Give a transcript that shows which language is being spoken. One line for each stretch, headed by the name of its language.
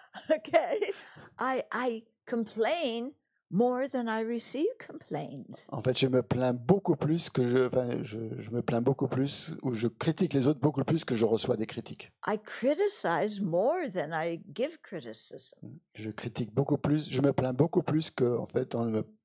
English: Okay, I complain more than I receive complaints.
French: En fait, je me plains beaucoup plus je me plains beaucoup plus ou je critique les autres beaucoup plus que je reçois des critiques.
English: I criticize more than I give criticism.
French: Je critique beaucoup plus, je me plains beaucoup plus que en fait on me